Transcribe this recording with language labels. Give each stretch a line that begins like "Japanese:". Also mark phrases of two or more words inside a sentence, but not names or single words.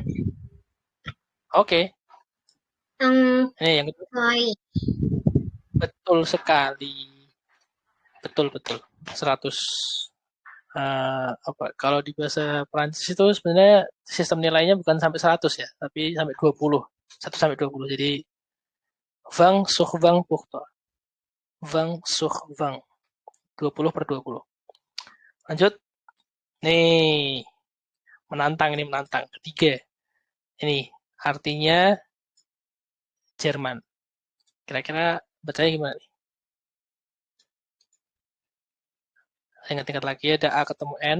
Indonesian: Oke. Ini yang kedua. Koi. Betul sekali. Betul. 100. Apa kalau di bahasa Prancis itu sebenarnya sistem nilainya bukan sampai 100 ya, tapi sampai 20. 1 sampai 20. Jadi
French: 20 sur 20 pour toi.
Indonesian: 20 sur 20. 20 per 20. Lanjut. Nih, menantang. Ketiga. Ini artinya Jerman. Kira-kira bacanya gimana nih? Saya ingat-ingat lagi ada A ketemu N.